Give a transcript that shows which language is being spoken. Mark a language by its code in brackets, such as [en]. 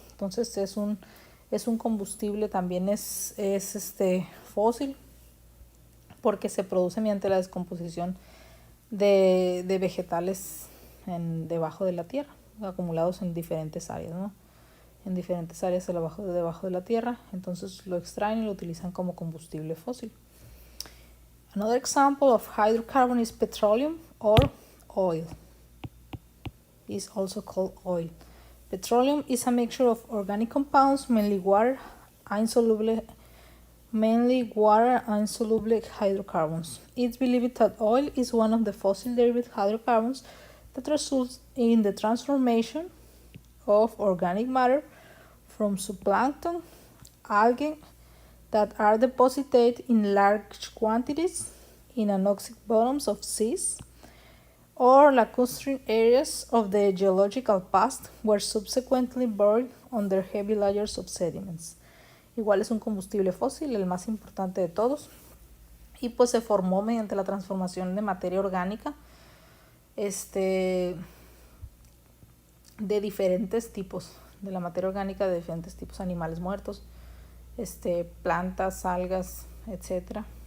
[es] Entonces es un combustible, también es fósil, porque se produce mediante la descomposición de vegetales debajo de la tierra, acumulados en diferentes áreas, ¿no? En diferentes áreas debajo de la tierra. Entonces lo extraen y lo utilizan como combustible fósil. [en] Another example of hydrocarbon is petroleum or oil. It's also called oil. Petroleum is a mixture of organic compounds, mainly water and insoluble hydrocarbons. It's believed that oil is one of the fossil-derived hydrocarbons that results in the transformation of organic matter from zooplankton, algae, that are deposited in large quantities in anoxic bottoms of seas or lacustrine areas of the geological past were subsequently buried under heavy layers of sediments. [es] Igual es un combustible fósil, el más importante de todos, y pues se formó mediante la transformación de materia orgánica de diferentes tipos, de la materia orgánica de diferentes tipos, animales muertos, plantas, algas, etcétera.